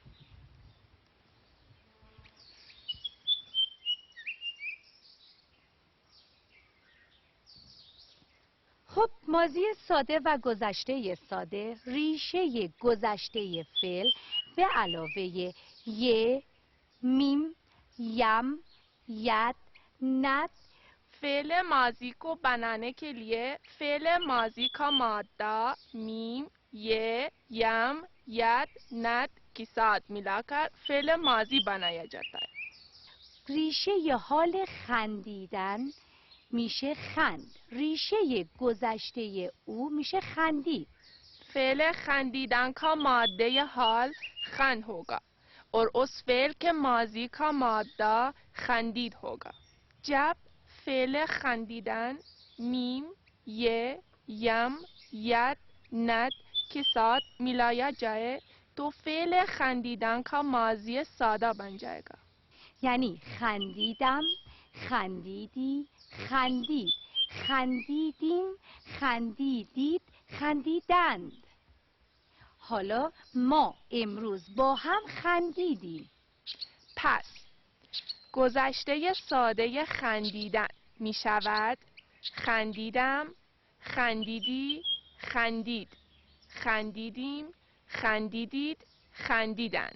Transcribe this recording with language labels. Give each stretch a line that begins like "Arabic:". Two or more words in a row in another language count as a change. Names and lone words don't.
Persian: خب ماضی ساده و گذشته ساده ریشه گذشته فعل به علاوه ی، میم، یم، ید، ند. فعل ماضی
Hindi: को बनाने के लिए فعل माजी का मादा
Persian: میم ی یم ید ند
Hindi: के साथ मिलाकर فعل माजी बनाया जाता है.
Persian: ریشه حال خندیدن میشه خند. ریشه گذشته او میشه خندید. فعل خندیدن
Hindi: का मादे हाल खन होगा और उस फेल के माजी का मादा खंदीद होगा. जब फेल खंदीदन
Persian: میم ی یم ید ند
Hindi: के साथ मिलाया जाए तो फेल खंदीदन का
Persian: ماضی ساده
Hindi: बन जाएगा.
Persian: یعنی خندیدم، خندیدی، خندید، خندیدیم، خندیدید، خندیدند. حالا ما امروز با هم خندیدیم. پس گذشته ساده خندیدن می شود خندیدم، خندیدی، خندید، خندیدیم، خندیدید، خندیدند.